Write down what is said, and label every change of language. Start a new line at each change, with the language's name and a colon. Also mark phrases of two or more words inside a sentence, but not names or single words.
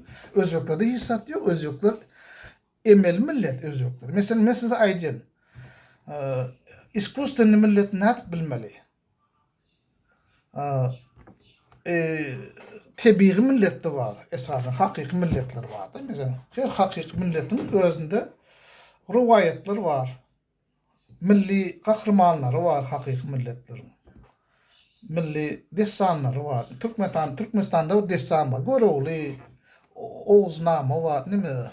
Turkmen: Özbeklerde hissat ýok. Özbekler emel millet özbekler. Mesela men size aýdýan. İskustwny millet nädip bilmeli? Tebii millet de var. Esasen hakyky milletler var da. Mesela her hakyky milletin özünde rivayetler var. Milli kahramanları var hakyky milletlerin. Milli destanları var. Türkmenistan'da destan var. Gorogly, Oğuznama var. Nime?